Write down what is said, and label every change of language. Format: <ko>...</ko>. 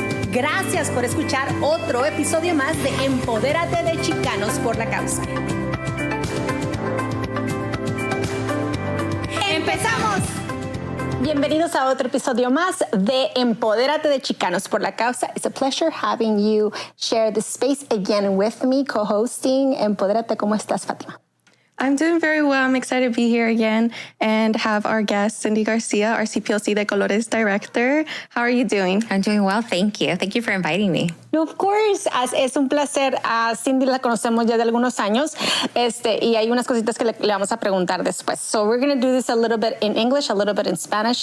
<es>Gracias por escuchar otro episodio más de Empodérate de Chicanos por la Causa. ¡Empezamos! Bienvenidos a otro episodio más de Empodérate de Chicanos por la Causa.</es> <en>It's a pleasure having you share this space again with me, co-hosting Empodérate.</en> <es>¿Cómo estás, Fátima?</es> <en>I'm doing very well. I'm excited to be here again and have our guest, Cindy Garcia, our CPLC de Colores director. How are you doing? I'm doing well, thank you. Thank you for inviting me. No, of course.</en> <es>Es un placer. A Cindy la conocemos ya de algunos años y hay unas cositas que le vamos a preguntar después.</es> <en>So we're going to do this a little bit in English, a little bit in Spanish.</en>